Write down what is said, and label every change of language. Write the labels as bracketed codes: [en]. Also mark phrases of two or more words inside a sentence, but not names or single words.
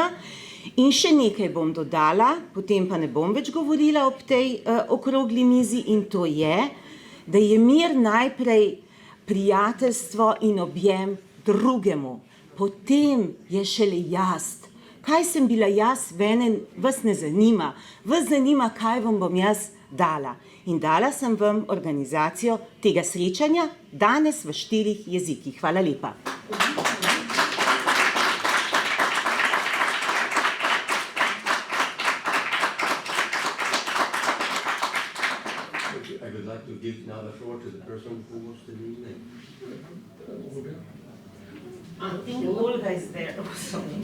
[sl] In še nekaj bom dodala, potem pa ne bom več govorila ob tej okrogli mizi, in to je, da je mir najprej prijateljstvo in objem drugemu, potem je šele jaz. Kaj sem bila jaz, vas ne zanima, vas zanima, kaj vam bom jaz dala. In dala sem vam organizacijo tega srečanja danes v 4 jezikih. Hvala lepa. [en] I would like to give now the floor to the person who wants to lead it. I think Olga is there also.